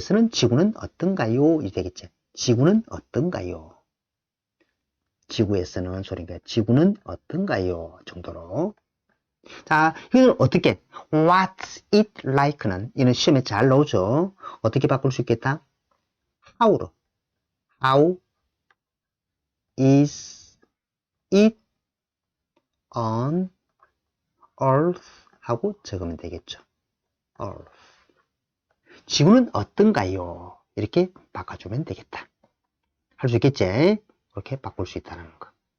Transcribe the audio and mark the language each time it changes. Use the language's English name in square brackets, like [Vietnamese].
[Korean] 지구는 어떤가요? 이 되겠지. 지구는 어떤가요? 지구에서는 소리가 지구는 어떤가요? 정도로. 자, 이걸 어떻게? [English] What's it like [Korean] 는 이는 시험에 잘 나오죠. 어떻게 바꿀 수 있겠다? How로. [English] How is it on earth 하고 적으면 되겠죠. [Korean] earth. 지구는 어떤가요? 이렇게 바꿔주면 되겠다. 할 수 있겠지? 그렇게 바꿀 수 있다는 거.